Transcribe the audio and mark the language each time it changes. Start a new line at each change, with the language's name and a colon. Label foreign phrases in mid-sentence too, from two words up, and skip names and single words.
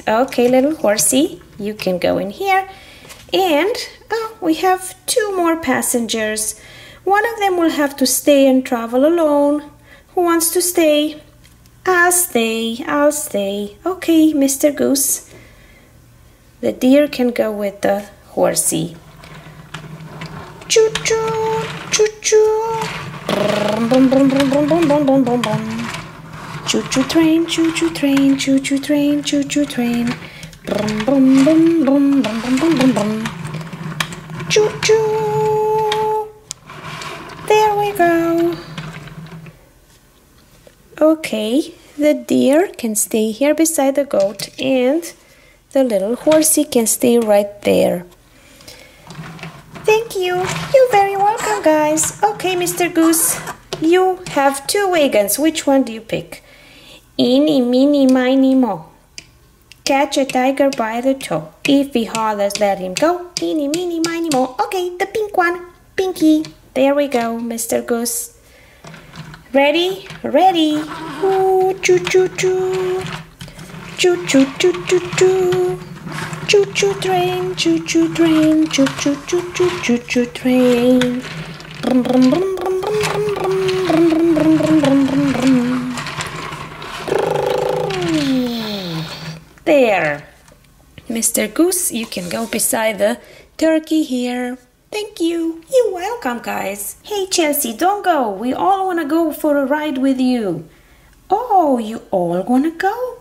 English: Okay, little horsey, you can go in here. And we have 2 more passengers. One of them will have to stay and travel alone. Who wants to stay? I'll stay. Okay, Mr. Goose. The deer can go with the horsey. Choo choo, choo choo. Brum, brum, brum, brum, brum, brum, brum, brum, brum. Choo choo train, choo choo train, choo choo train, choo choo train. Brum, brum, brum, brum, brum, brum, brum, brum, brum. Choo choo. There we go. Okay, the deer can stay here beside the goat and the little horsey can stay right there. Thank you. You're very welcome, guys. Okay, Mr. Goose, you have 2 wagons. Which one do you pick? Eeny, meeny, miny, mo. Catch a tiger by the toe. If he hollers, let him go. Eeny, meeny, miny, mo. Okay, the pink one. Pinky. There we go, Mr. Goose. Ready? Ready. Ooh, choo choo choo. Choo choo choo choo choo. Choo choo train, choo choo train, choo choo choo choo choo choo train. Brum brum brum brum brum brum brum brum brum brum brum brum. There. Mr. Goose, you can go beside the turkey here. Thank you. You're welcome, guys. Hey, Chelsea, don't go. We all want to go for a ride with you. Oh, you all want to go?